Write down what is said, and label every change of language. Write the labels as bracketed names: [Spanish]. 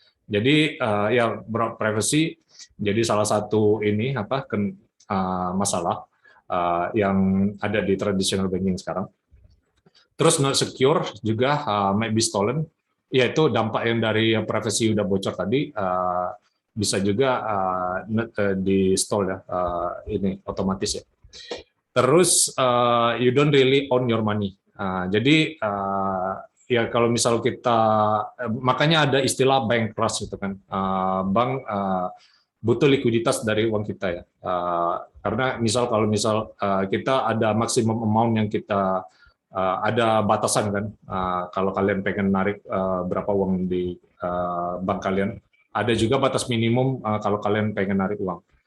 [Indonesian] Jadi ya privacy jadi salah satu ini masalah yang ada di [English] traditional banking [Indonesian] sekarang. Terus [English] not secure [Indonesian] juga [English] might be stolen, [Indonesian] yaitu dampak yang dari privacy udah bocor tadi bisa juga di stole ya, ini otomatis ya. Terus [English] you don't really own your money. [Indonesian] Jadi ya kalau misal kita makanya ada istilah bank trust itu kan, bank butuh likuiditas dari uang kita ya. Karena kalau misal kita ada maksimum amount yang kita ada batasan kan, kalau kalian pengen narik berapa uang di bank kalian, ada juga batas minimum kalau kalian pengen narik uang.